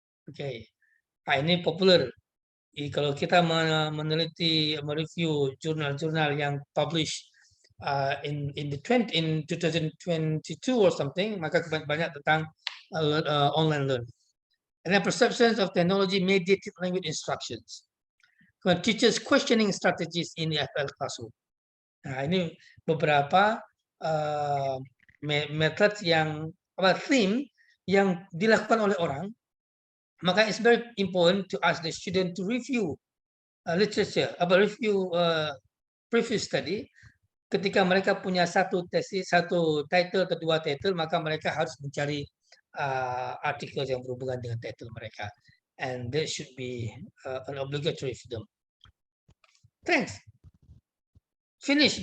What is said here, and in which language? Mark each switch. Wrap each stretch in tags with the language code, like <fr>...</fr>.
<id>Okay, ini popular. Kalau kita meneliti, mereview jurnal-jurnal yang publish</id> <en>in 2022 or something,</en> <id>maka banyak tentang online learning.</id> <en>And then perceptions of technology mediated language instructions. When teachers questioning strategies in the EFL classroom.</en> <id>Nah, ini beberapa metode yang theme yang dilakukan oleh orang.</id> <en>Maka it's very important to ask the student to review literature, review previous study.</en> <id>Ketika mereka punya satu tesis, satu title atau dua title, maka mereka harus mencari artikel yang berhubungan dengan title mereka,</id> <en>and that should be an obligatory for them. Thanks. Finish.</en>